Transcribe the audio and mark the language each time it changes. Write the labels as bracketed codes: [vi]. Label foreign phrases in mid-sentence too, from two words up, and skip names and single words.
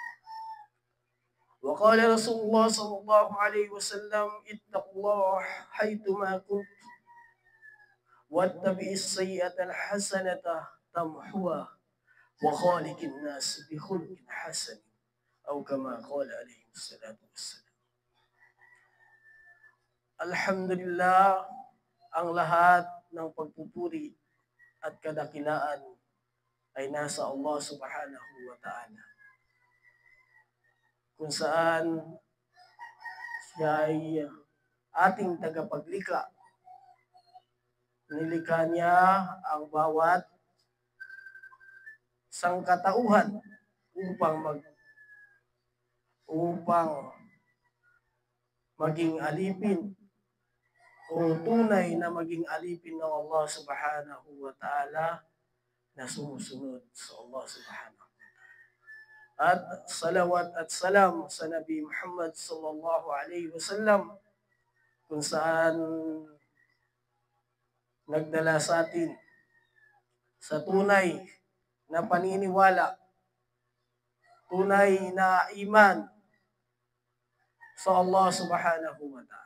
[ar] وقال رسول الله صلى الله عليه وسلم اتقوا الله حيثما كنت واتبع السيئة الحسنة تمحوها وخالق الناس بخلق حسن أو كما قال عليه الصلاة والسلام. [tl] Alhamdulillah, ang lahat ng pagpupuri at kadakilaan ay nasa Allah [ar] سبحانه وتعالى, [tl] kung saan siya ay ating tagapaglikha. Nilikha niya ang bawat sangkatauhan upang maging alipin o tunay na maging alipin ng Allah [ar] سبحانه وتعالى [tl] na sumusunod sa Allah [ar] سبحانه وتعالى. [tl] At salawat at salam sa Nabi Muhammad [ar] صلى الله عليه وسلم, [tl] kung saan nagdala sa atin sa tunay na paniniwala, tunay na iman sa Allah [ar] سبحانه وتعالى.